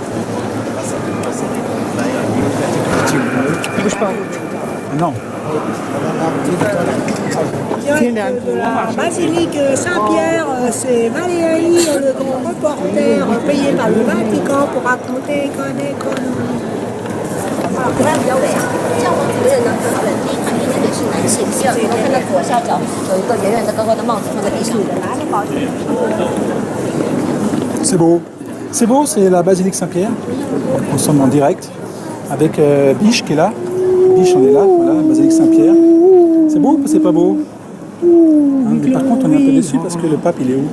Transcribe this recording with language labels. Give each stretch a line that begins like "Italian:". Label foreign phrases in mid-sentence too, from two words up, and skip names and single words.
French: Bouge pas. Non. De la basilique Saint-Pierre, c'est Valérie, le grand reporter, payé par le Vatican pour raconter des conneries.
Chinese: 不太标准。像我主任呢，他的第一看见那个是男性，第二个看到左下角有一个圆圆的高高的帽子放在地上。
French: C'est beau. C'est beau, c'est la basilique Saint-Pierre. Nous sommes en direct avec Biche qui est là. Biche, on est là, voilà, basilique Saint-Pierre. C'est beau ou c'est pas beau? Hein, mais par contre, on est un peu déçus parce que le pape, il est où?